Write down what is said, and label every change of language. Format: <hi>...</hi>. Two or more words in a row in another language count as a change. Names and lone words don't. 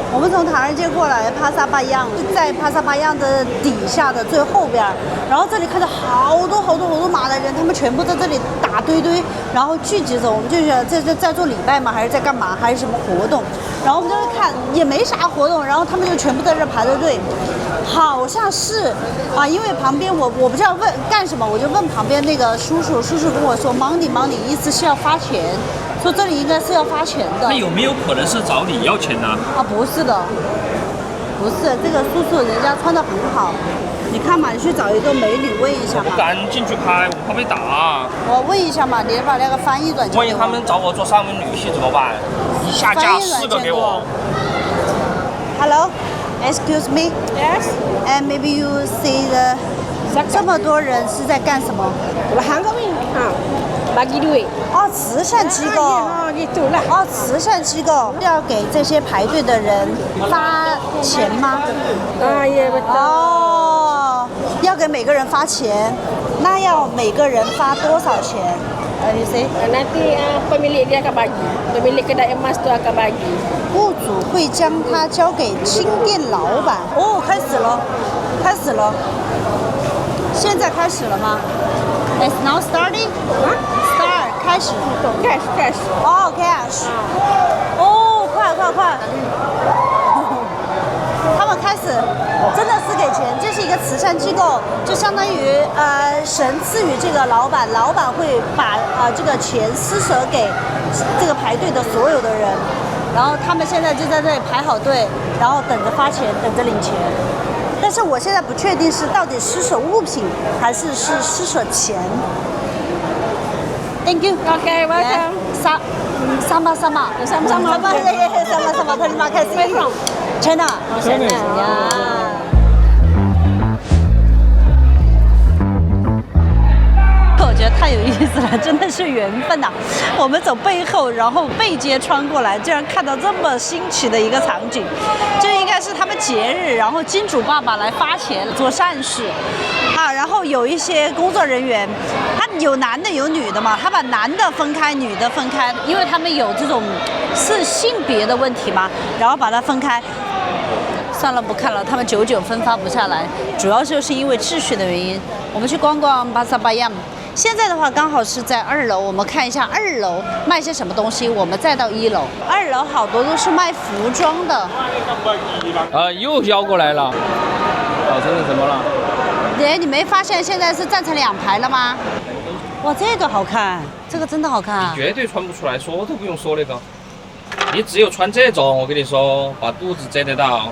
<zh>我們從唐人街過來，帕薩巴央在帕薩巴央的底下的最後邊，然後這裡看到好多馬來人，他們全部在這裡打堆，然後聚集着。我們就覺得這在做禮拜嗎？還是在幹嘛？還是什麼活動？然後我們就看也沒啥活動，然後他們就全部在這排着隊，好像是啊，因為旁邊我不知道問幹什麼，我就問旁邊那個叔叔跟我說 money， 意思是要發錢。說這裡應該是要發錢的，那有沒有可能是找你要錢呢？啊，不是的，不是，這个叔叔人家穿得很好，你看嘛，你去找一個美女問一下嘛。我不敢進去拍，我怕被打。我問一下嘛，你把那個翻譯軟件。萬一他們找我做三文女婿怎麼辦？一下架4個給我。</zh> <en>Hello, excuse me. Yes. And maybe you see the</en> <zh>這麼多人是在幹什麼？韓國人啊。</zh> <ms>bagi duit</ms> <zh>哦，慈善機構</zh> <ms>哦，itulah</ms> <zh>哦，慈善機構要給這些排隊的人發錢嗎？啊，也不哦，要給每個人發錢，那要每個人發多少錢 ？</zh> <en>You see?</en> <ms>Nanti pemilik dia akan bagi, pemilik kedai emas tu akan bagi.</ms> <zh>雇主會將它交給新店老闆。哦，開始了，現在開始了嗎 ？</zh> <en>It's now starting?</en> <zh>Start 開始。</zh> <en>Cash.</en> <zh>哦 ，cash。哦，快！他們開始真的是給錢，這是一個慈善機構，就相當於神賜予這個老闆會把這個錢施捨給這個排隊的所有的人，然後他們現在就在這裡排好隊，然後等着發錢，等着領錢。但是我現在不確定是到底施捨物品還是施捨錢。</zh> <en>Thank you. Okay, welcome.</en> <ms>Sama. Terima kasih. China.</ms> <zh>我覺得太有意思了，真的是緣分吶！我們走背後，然後背街穿過來，竟然看到這麼新奇的一個場景。這應該是他們節日，然後金主爸爸來發錢做善事啊。然後有一些工作人員，他有男的有女的嘛，他把男的分開，女的分開，因為他們有這種是性別的問題嘛，然後把它分開。算了，不看了，他們久久分發不下來，主要就是因為秩序的原因。我們去逛逛巴薩巴央。現在的話剛好是在2樓，我們看一下2樓賣些什麼東西，我們再到1樓。2樓好多都是賣服裝的。又邀過來了。這是什麼了？你沒發現現在是站成2排了嗎？哇，這個好看，這個真的好看。你絕對穿不出來，說都不用說那個。你只有穿這種，我跟你說，把肚子遮得到。</zh>